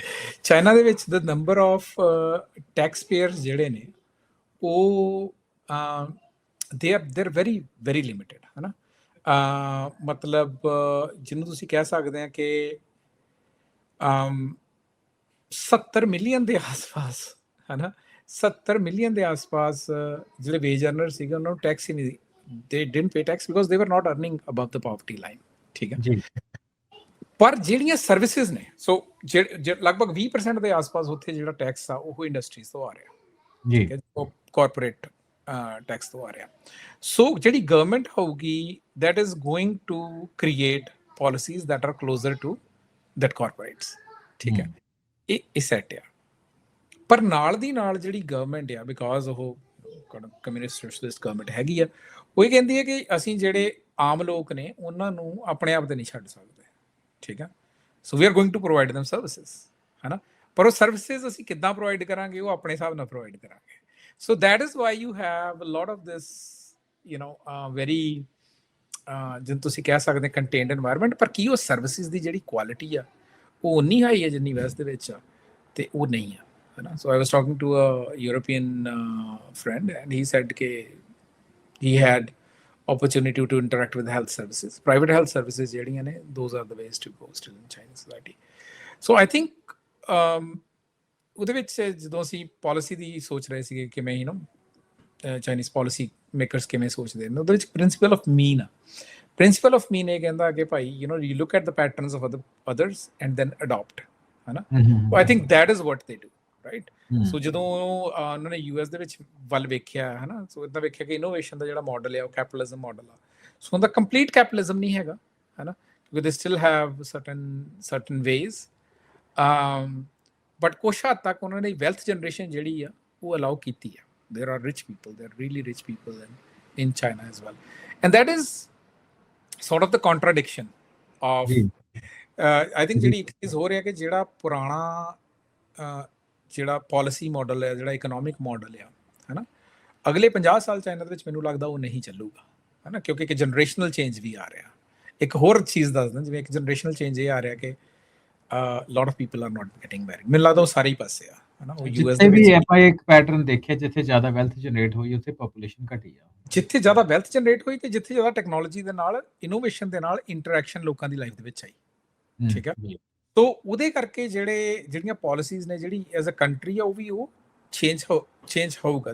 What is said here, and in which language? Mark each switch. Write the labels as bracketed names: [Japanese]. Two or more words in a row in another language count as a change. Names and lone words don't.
[Punjabi] ਚਾਈਨਾ ਦੇ ਵਿੱਚ [English] the number of tax payers [Punjabi] ਜਿਹੜੇ ਨੇ ਉਹ [English] they are very very limited, [Punjabi] ਹੈ ਨਾ? ਮਤਲਬ ਜਿਹਨੂੰ ਤੁਸੀਂ ਕਹਿ ਸਕਦੇ ਆ ਕਿ 70 ਮਿਲੀਅਨ ਦੇ ਆਸ-ਪਾਸ, ਹੈ ਨਾ, 70 ਮਿਲੀਅਨ ਦੇ ਆਸ-ਪਾਸ ਜਿਹੜੇ [English] wage earner [Punjabi] ਸੀਗੇ ਉਹਨਾਂ ਨੂੰ ਟੈਕਸ ਹੀ ਨਹੀਂ, [English] they didn't pay tax because they were not earning above the poverty line, [Punjabi] ਠੀਕ ਹੈ ਜੀ? ਪਰ ਜਿਹੜੀਆਂ ਸਰਵਿਸਿਜ਼ ਨੇ, ਸੋ ਲਗਭਗ 20% ਦੇ ਆਸ-ਪਾਸ ਉੱਥੇ ਜਿਹੜਾ ਟੈਕਸ ਆ ਉਹ ਇੰਡਸਟਰੀਜ਼ ਤੋਂ ਆ ਰਿਹਾ, ਠੀਕ ਹੈ, ਉਹ [English] corporate tax [Punjabi] ਤੋਂ ਆ ਰਿਹਾ। ਸੋ ਜਿਹੜੀ ਗਵਰਨਮੈਂਟ ਹੋਊਗੀ [English] that is going to create policies that are closer to that corporates, [Punjabi] ਠੀਕ ਹੈ? ਇਹ ਸੈਟ ਆ। ਪਰ ਨਾਲ ਦੀ ਨਾਲ ਜਿਹੜੀ ਗਵਰਨਮੈਂਟ ਆ, ਬਿਕਾਜ਼ ਉਹ [English] communist socialist government [Punjabi] ਹੈਗੀ ਆ, ਉਹ ਇਹ ਕਹਿੰਦੀ ਹੈ ਕਿ ਅਸੀਂ ਜਿਹੜੇ ਆਮ ਲੋਕ ਨੇ ਉਹਨਾਂ ਨੂੰ ਆਪਣੇ ਆਪ ਤੇ ਨਹੀਂ ਛੱਡ ਸਕਦੇ, ਠੀਕ ਹੈ? [English] so we are going to provide them services, [Punjabi] ਹੈ ਨਾ? ਪਰ ਉਹ ਸਰਵਿਸਿਜ਼ ਅਸੀਂ ਕਿੱਦਾਂ ਪ੍ਰੋਵਾਈਡ ਕਰਾਂਗੇ? ਉਹ ਆਪਣੇ ਹਿਸਾਬ ਨਾਲ ਪ੍ਰੋਵਾਈਡ ਕਰਾਂਗੇ। [English] so that is why you have a lot of this, you know, very [Punjabi] ਜਿਹਨੂੰ ਤੁਸੀਂ ਕਹਿ ਸਕਦੇ [English] contained environment, [Punjabi] ਪਰ ਕੀ ਉਹ ਸਰਵਿਸਿਜ਼ ਦੀ ਜਿਹੜੀ ਕੁਆਲਿਟੀ ਆ ਉਹ ਉਨੀ ਹਾਈ ਹੈ ਜਿੰਨੀ ਵੈਸਟ ਦੇ ਵਿੱਚ ਆ? ਤੇ ਉਹ ਨਹੀਂ ਆ, ਹੈ ਨਾ? [English] so I was talking to a European friend and he said ਕਿ he had opportunity to interact with health services, private health services [Punjabi] ਜਿਹੜੀਆਂ ਨੇ, [English] those are the ways to go still in Chinese society. So I think [Punjabi] ਉਹਦੇ ਵਿੱਚ ਜਦੋਂ ਅਸੀਂ ਪਾਲਿਸੀ ਦੀ ਸੋਚ ਰਹੇ ਸੀਗੇ ਕਿਵੇਂ, [English] you know, Chinese policy makers [Punjabi] ਕਿਵੇਂ ਸੋਚਦੇ ਨੇ, ਉਹਦੇ ਵਿੱਚ [English] principle of mean [Punjabi] ਆ। [English] principle of mean [Punjabi] ਇਹ ਕਹਿੰਦਾ ਕਿ ਭਾਈ, [English] you know, you look at the patterns of others and then adapt, [Punjabi] ਹੈ ਨਾ? [English] I think that is what they do, right? [Punjabi] ਸੋ ਜਦੋਂ ਉਹਨਾਂ ਨੇ ਯੂਐਸ ਦੇ ਵਿੱਚ ਵੱਲ ਵੇਖਿਆ, ਹੈ ਨਾ, ਸੋ ਇੱਦਾਂ ਵੇਖਿਆ ਕਿ ਇਨੋਵੇਸ਼ਨ ਦਾ ਜਿਹੜਾ ਮਾਡਲ ਹੈ ਉਹ [English] capitalism model [Punjabi] ਆ। ਸੋ ਉਹਦਾ [English] complete capitalism [Punjabi] ਨਹੀਂ ਹੈਗਾ, ਹੈ ਨਾ, ਕਿਉਂਕਿ [English] they still have certain ways, but [Punjabi] ਕੁਛ ਹੱਦ ਤੱਕ ਉਹਨਾਂ ਨੇ [English] wealth generation [Punjabi] ਜਿਹੜੀ ਆ ਉਹ ਅਲਾਉ ਕੀਤੀ ਆ। [English] there are rich people, there are really rich people in China as well, and that is sort of the contradiction of I think [Punjabi] ਜਿਹੜੀ ਇੱਕ ਚੀਜ਼ ਹੋ ਰਿਹਾ ਕਿ ਜਿਹੜਾ ਪੁਰਾਣਾ ਜਿਹੜਾ [English] policy model [Punjabi] ਹੈ, ਜਿਹੜਾ [English] economic model [Punjabi] ਆ, ਹੈ ਨਾ, ਅਗਲੇ 50 ਸਾਲ ਚਾਈਨਾ ਦੇ ਵਿੱਚ ਮੈਨੂੰ ਲੱਗਦਾ ਉਹ ਨਹੀਂ ਚੱਲੂਗਾ, ਹੈ ਨਾ? ਕਿਉਂਕਿ ਇੱਕ [English] generational change [Punjabi] ਵੀ ਆ ਰਿਹਾ। ਇੱਕ ਹੋਰ ਚੀਜ਼ ਦੱਸਦਾ, ਜਿਵੇਂ ਇੱਕ [English] generational change [Punjabi] ਇਹ ਆ ਰਿਹਾ ਕਿ [English] lot of people are not getting married, [Punjabi] ਮੈਨੂੰ ਲੱਗਦਾ ਉਹ ਸਾਰੇ ਹੀ ਪਾਸੇ ਆ, ਹੈ ਨਾ? ਉਹ ਯੂਐਸ ਦੇ ਵਿੱਚ ਆਪਾਂ ਇੱਕ ਪੈਟਰਨ ਦੇਖਿਆ, ਜਿੱਥੇ ਜ਼ਿਆਦਾ [English] wealth generate [Punjabi] ਹੋਈ ਉੱਥੇ ਪੋਪੂਲੇਸ਼ਨ ਘਟੀ ਆ। ਜਿੱਥੇ ਜ਼ਿਆਦਾ [English] wealth generate [Punjabi] ਹੋਈ ਤੇ ਜਿੱਥੇ ਜ਼ਿਆਦਾ ਟੈਕਨੋਲੋਜੀ ਦੇ ਨਾਲ, ਇਨੋਵੇਸ਼ਨ ਦੇ ਨਾਲ ਇੰਟਰੈਕਸ਼ਨ ਲੋਕਾਂ ਦੀ ਲਾਈਫ ਦੇ ਵਿੱਚ ਆਈ, ਠੀਕ ਹੈ? ਸੋ ਉਹਦੇ ਕਰਕੇ ਜਿਹੜੀਆਂ ਪਾਲਿਸੀਜ਼ ਨੇ, ਜਿਹੜੀ [English] as a country [Punjabi] ਆ, ਉਹ ਵੀ ਉਹ ਚੇਂਜ ਹੋਊਗਾ।